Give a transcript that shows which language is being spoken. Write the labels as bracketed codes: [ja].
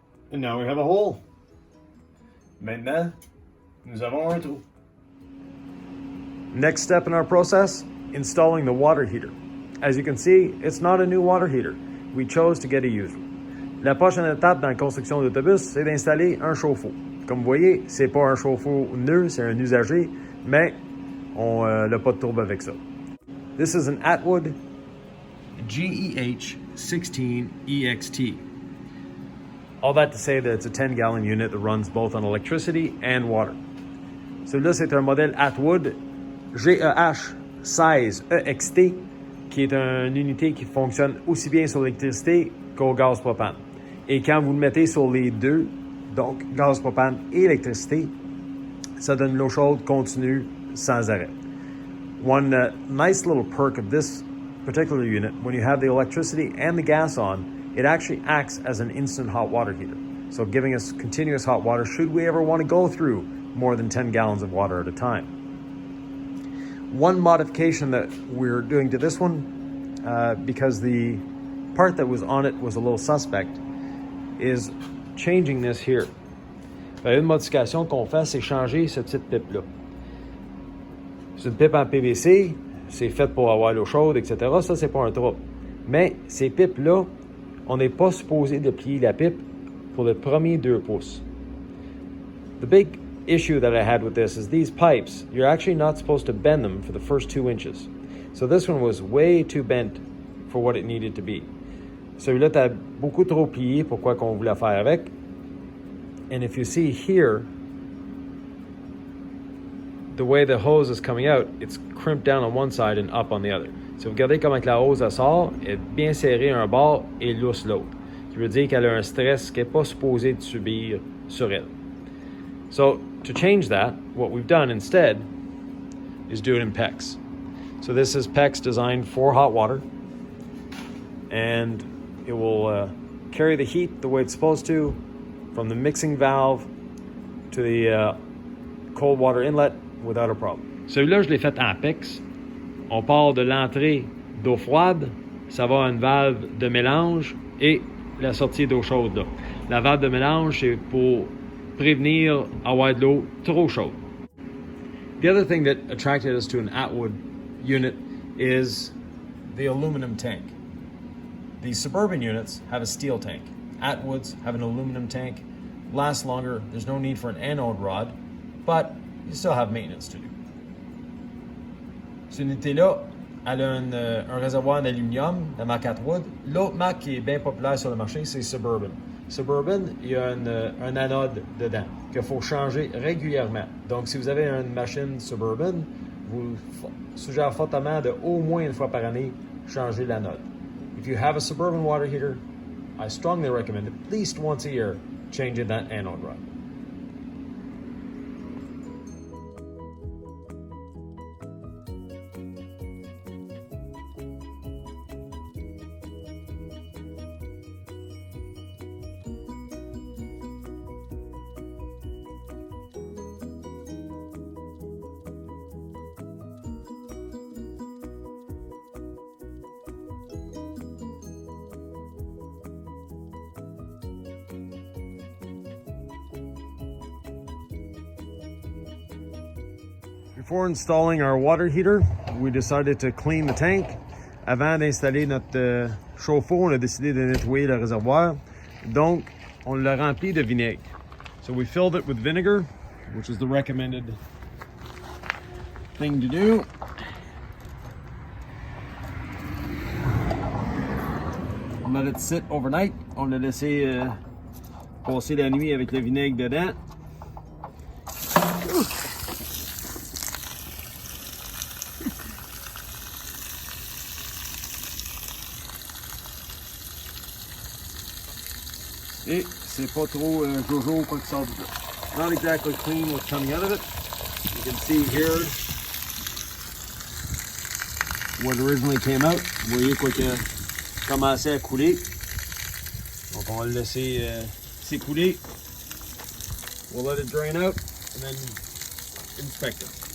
[en] And now we have a hole. [fr] Maintenant, nous avons un trou. [en] Next step in our process, installing the water heater. As you can see, it's not a new water heater. We chose to get a used one. [fr] La prochaine étape dans la construction d'autobus, c'est d'installer un chauffe-eau. Comme vous voyez, c'est pas un chauffe-eau neuf, c'est un usager, mais on n'a pas de trouble avec ça. [en] This is an Atwood GEH 16 EXT. All that to say that it's a 10-gallon unit that runs both on electricity and water. [fr] Celui-là, c'est un modèle Atwood GEH 16 EXT, qui est une unité qui fonctionne aussi bien sur l'électricité qu'au gaz propane. Et quand vous le mettez sur les deux, donc gaz propane et électricité, ça donne l'eau chaude continue sans arrêt. [en] One nice little perk of this particular unit, when you have the electricity and the gas on, it actually acts as an instant hot water heater. So giving us continuous hot water should we ever want to go through more than 10 gallons of water at a time. One modification that we're doing to this one, because the part that was on it was a little suspect, is changing this here. [fr] Une modification qu'on fait, c'est changer cette petite pipe-là. C'est une pipe en PVC, c'est fait pour avoir l'eau chaude, etc. Ça, c'est pas un trouble. Mais ces pipes-là, on n'est pas supposé de plier la pipe pour le premier 2 pouces. [en] The big issue that I had with this is these pipes, you're actually not supposed to bend them for the first 2 inches. So this one was way too bent for what it needed to be. [fr] Celui-là, t'as beaucoup trop plié pour quoi qu'on voulait faire avec. [en] And if you see here, the way the hose is coming out, it's crimped down on one side and up on the other. [fr] Si vous regardez comment la hose elle sort, elle est bien serrée un bord et lousse l'autre. Ce qui veut dire qu'elle a un stress qu'elle n'est pas supposée de subir sur elle. [en] So to change that, what we've done instead is do it in PEX. So this is PEX designed for hot water, and it will carry the heat the way it's supposed to from the mixing valve to the cold water inlet without a problem. [fr] Celui-là, je l'ai fait en PEX. On part de l'entrée d'eau froide, ça va à une valve de mélange et la sortie d'eau chaude. Là. La valve de mélange, c'est pour prévenir avoir de l'eau trop chaude. [en] The other thing that attracted us to an Atwood unit is the aluminum tank. The suburban units have a steel tank. Atwoods have an aluminum tank. Lasts longer. There's no need for an anode rod, but you still have maintenance to do. [fr] Cette unité-là, elle a un réservoir en aluminium, la marque Atwood. L'autre marque qui est bien populaire sur le marché, c'est Suburban. Suburban, il y a un anode dedans qu'il faut changer régulièrement. Donc, si vous avez une machine Suburban, vous suggère fortement de au moins une fois par année changer l'anode. [en] If you have a Suburban water heater, I strongly recommend at least once a year changing that anode rod. Before installing our water heater, we decided to clean the tank. [fr] Avant d'installer notre chauffe-eau, on a décidé de nettoyer le réservoir. Donc, on l'a rempli de vinaigre. [en] So we filled it with vinegar, which is the recommended thing to do. On let it sit overnight. [fr] On l'a laissé passer la nuit avec le vinaigre dedans. Et c'est pas trop jojo quoi que ça sort du là. [en] Not exactly clean what's coming out of it. You can see here what originally came out. [fr] Vous voyez quoi qui a commencé à couler. Donc on va le laisser s'écouler. [en] We'll let it drain out and then inspect it.